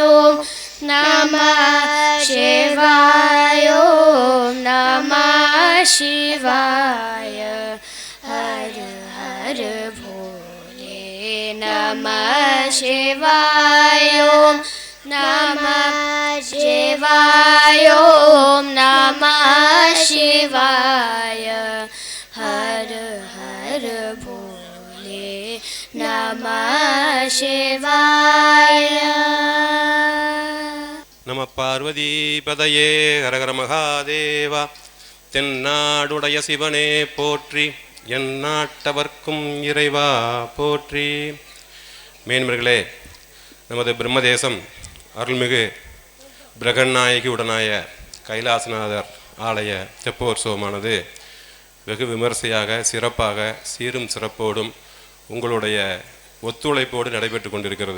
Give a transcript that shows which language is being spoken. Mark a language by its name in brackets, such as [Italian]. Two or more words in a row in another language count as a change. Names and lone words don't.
[Sanskrit] नमः शिवाय नमः शिवाय हर हर भोले नमः शिवाय नमः शिवाय नमः शिवाय हर हर भोले नमः शिवाय नम पार्वती पतये हरहर महादेवा. [Tamil] தென்னாடுடைய சிவனே போற்றி, என் நாட்டவர்க்கும் இறைவா போற்றி. மேன்மர்களே, நமது பிரம்மதேசம் அருள்மிகு பிரகநாயகி உடனாய கைலாசநாதர் ஆலய தெப்போற்சவமானது வெகு விமர்சையாக சிறப்பாக சீரும் சிறப்போடும் உங்களுடைய ஒத்துழைப்போடு நடைபெற்று கொண்டிருக்கிறது.